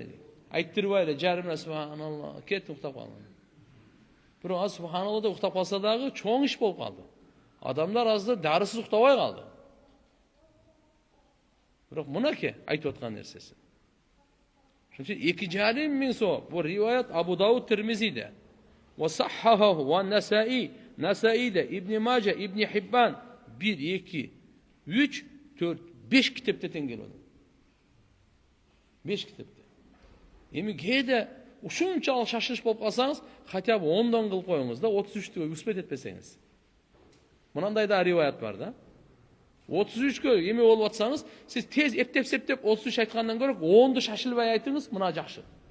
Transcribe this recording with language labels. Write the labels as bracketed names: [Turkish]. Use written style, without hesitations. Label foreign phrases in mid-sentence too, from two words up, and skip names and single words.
[Kyrgyz] Айттырбай эле, жарымына субханаллах, кет уктап калган. Бирок аз субханаллах деп уктап калса дагы чоң иш болуп калды. Адамдар азды дарысыз уктабай калды. Бирок мынаке айтып аткан нерсеси. Ошон үчүн 2,5 миң сооп. Бул риваят Абу Дауд Тирмизиде. [Arabic] وصححه [Kyrgyz] ва Насаи, Насаиде, Ибн Мажа, Ибн Хиббан 1, 2, 3, 4, 5 китепте тең келет. 5 китепте. Эми кээде ушунчалык шашылыш болуп калсаңыз, [Russian] хотя бы [Kyrgyz] 10дан кылып коюңуз да, 33-кө успет этпесеңиз. Мынандай да риваят бар да. 33-кө эме болуп атсаңыз, сиз тез эптеп-септеп 33 айткандан көрө 10ду шашылбай айтыңыз, мына жакшы.